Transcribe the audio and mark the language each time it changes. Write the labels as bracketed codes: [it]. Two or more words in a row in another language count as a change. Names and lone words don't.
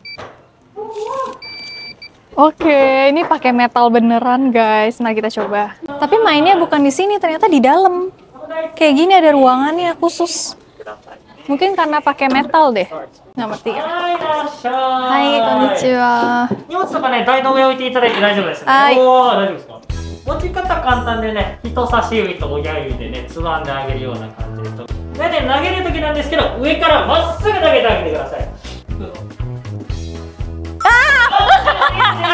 [id] Oke, ini pakai metal beneran guys. Mari kita coba. Tapi mainnya bukan di sini, ternyata di dalam. Kayak gini ada ruangannya khusus. Mungkin karena pakai metal deh. Nggak ngerti. Hai, [ja] konnichiwa. 荷物とかね、台の上置いていただいて大丈夫ですね。はいおー、大丈夫ですか。持ち方簡単でね、人差し指と親指でね、つまんであげるような感じでと。でね、投げる時なんですけど、上からまっすぐ投げてあげてください。あー！